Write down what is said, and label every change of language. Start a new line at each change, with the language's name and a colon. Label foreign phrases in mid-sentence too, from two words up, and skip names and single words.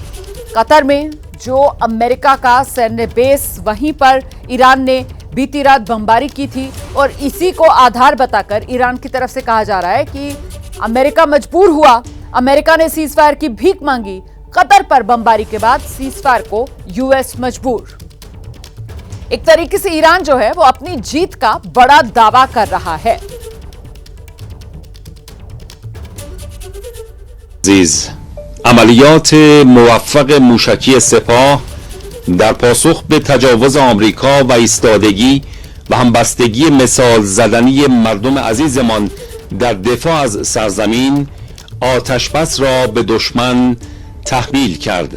Hindi: कतर में जो अमेरिका का सैन्य बेस, वहीं पर ईरान ने बीती रात बमबारी की थी और इसी को आधार बताकर ईरान की तरफ से कहा जा रहा है कि अमेरिका मजबूर हुआ, अमेरिका ने
English: cease fire
Hindi: की भीख मांगी। कतर पर बमबारी के बाद
English: cease fire
Hindi: को यूएस मजबूर। एक तरीके से ईरान जो है वो अपनी जीत का बड़ा दावा कर रहा है।
Persian: عملیات موفق موشکی سپاه در پاسخ به تجاوز آمریکا و ایستادگی و همبستگی مثال زدنی مردم عزیزمان در دفاع از سرزمین آتشبس را به دشمن تحمیل کرد.